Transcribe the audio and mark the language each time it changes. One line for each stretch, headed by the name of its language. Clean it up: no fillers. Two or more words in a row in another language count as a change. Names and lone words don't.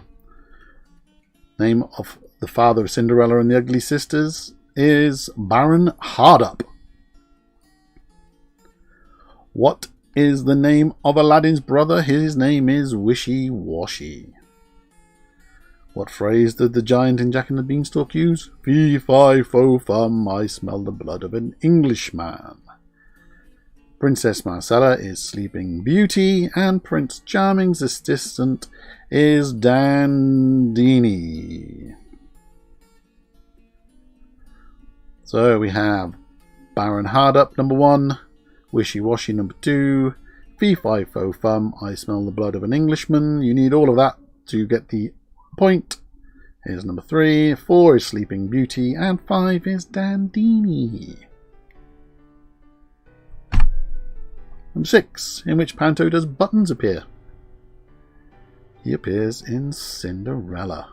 English: Name of the father of Cinderella and the Ugly Sisters is Baron Hardup. What is the name of Aladdin's brother? His name is Wishy Washy. What phrase did the giant in Jack and the Beanstalk use? Fee, fi, fo, fum, I smell the blood of an Englishman. Princess Marcella is Sleeping Beauty, and Prince Charming's assistant is Dandini. So we have Baron Hardup, number 1, Wishy Washy, number 2, Fee, fi, fo, fum, I smell the blood of an Englishman. You need all of that to get the point. Here's number 3. 4 is Sleeping Beauty, and 5 is Dandini. Number 6. In which panto does Buttons appear? He appears in Cinderella.